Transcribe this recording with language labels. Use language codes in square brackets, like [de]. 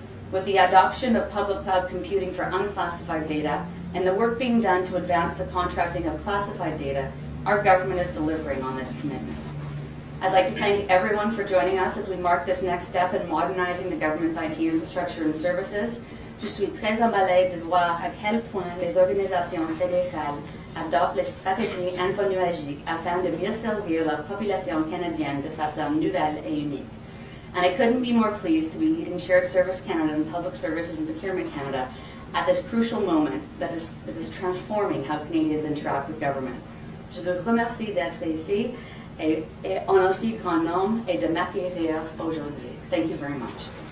[en] With the adoption of public cloud computing for unclassified data and the work being done to advance the contracting of classified data, our government is delivering on this commitment. I'd like to thank everyone for joining us as we mark this next step in modernizing the government's IT infrastructure and services. [fr] Je suis très emballée de voir à quel point les organisations fédérales adoptent les stratégies infonuagiques afin de mieux servir la population canadienne de façon nouvelle et unique. [en] And I couldn't be more pleased to be leading Shared Service Canada and Public Services and Procurement Canada at this crucial moment that is transforming how Canadians interact with government. [fr] Je vous remercie d'être ici et en aussi grand nombre et de m'accueillir aujourd'hui. [en] Thank you very much.